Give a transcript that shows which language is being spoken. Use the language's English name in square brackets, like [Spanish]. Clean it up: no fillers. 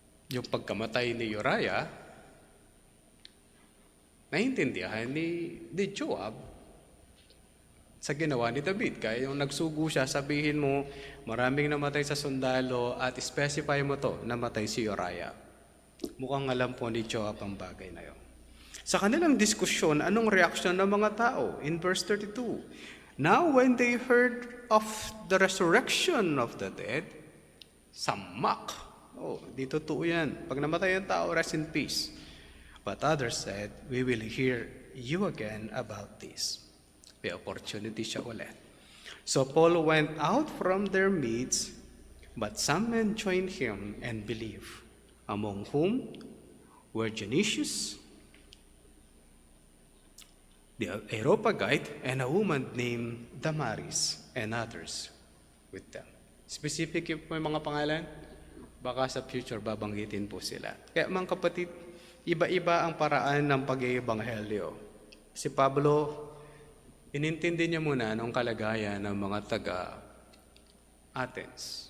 [Filipino] Yung pagkamatay ni Uriah, naiintindihan ni Joab sa ginawa ni David. Kaya yung nagsugo siya, sabihin mo, maraming namatay sa sundalo at specify mo to, namatay si Uriah. Mukhang alam po ni Joab ang bagay na yun. Sa kanilang diskusyon, anong reaksyon ng mga tao? [English] In verse 32, now when they heard of the resurrection of the dead, some mock. [Filipino] Oh, di totoo yan. Pag namatay ang tao, [English] rest in peace. But others said, we will hear you again about this. [Filipino] May opportunity siya ulit. [English] So Paul went out from their midst, but some men joined him and believed, among whom were Dionysius, the Areopagite, and a woman named Damaris, and others with them. [Filipino] Specific po yung mga pangalan? Baka sa future babanggitin po sila. Kaya mga kapatid, iba-iba ang paraan ng pag-iebanghelyo. Si Pablo, inintindi niya muna anong kalagayan ng mga taga-Athens.